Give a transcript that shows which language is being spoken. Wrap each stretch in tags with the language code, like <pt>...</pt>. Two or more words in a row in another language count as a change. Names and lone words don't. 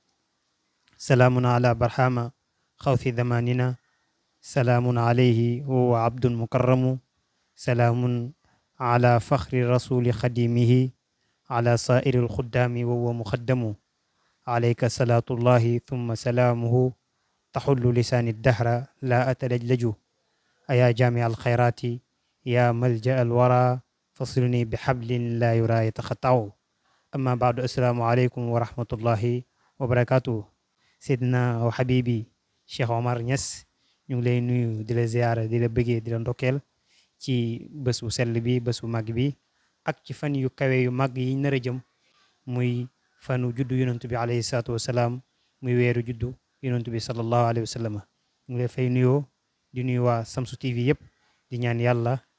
<ar>سلام على برهام خوث زماننا سلام عليه وهو عبد مكرم سلام على فخر رسول خديمه على سائر الخدام وهو مخدم عليك صلاة الله ثم سلامه تحل لسان الدهر لا أتلجلج أيا جامع الخيرات يا ملجأ الورى فصلني بحبل لا يرى يتخطع أما بعد السلام عليكم ورحمة الله وبركاته سيدنا وحبيبي شيخ</ar> <wo>عمر نياس ñu ngi lay nuyu di la ziyaara di la bëggee di la ndokkeel ci bés bu sell bi bés bu màgg bi ak ci fan yu kawe yu màgg yi nar a jëm muy fanu juddu yonantu bi</wo> <ar>عليه الصلاة والسلام</ar> <wo>muy weeru juddu yonantu bi</wo> <ar>صلى الله عليه وسلم</ar> <wo>ñu ngi lay fay nuyoo di nuyu waa Shamsu TV yëpp di ñaan yàlla</wo>